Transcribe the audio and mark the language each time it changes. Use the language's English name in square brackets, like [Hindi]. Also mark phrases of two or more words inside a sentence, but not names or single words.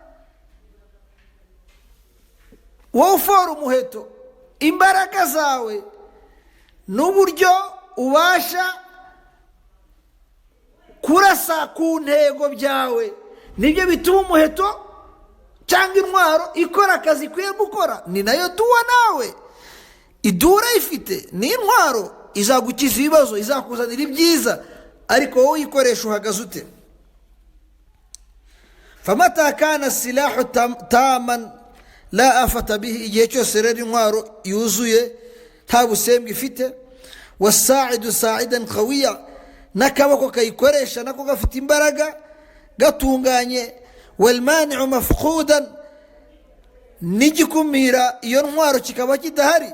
[Kinyarwanda] wowe ufora umuheto, imbaraga zawe n'uburyo ubasha kurasa ku ntego byawe nibyo bituma umuheto cyangwa intwaro ikora akazi ikwiye gukora. ni nayo duwa nawe. iduwa ifite ni intwaro, izagukiza ibibazo, izakuzanira ibyiza, ariko wowe uyikoresha uhagaze ute? [Arabic] فمتى كان السلاح تاما لا آفة به, [Kinyarwanda] igihe cyose rero intwaro yuzuye nta busembwa ifite. [Arabic] والساعد ساعدا قويا, [Kinyarwanda] n'akaboko kayikoresha nako gafite imbaraga gatunganye. [Arabic] والمانع مفقودا, [Kinyarwanda] n'igikumira iyo ntwaro kikaba kidahari.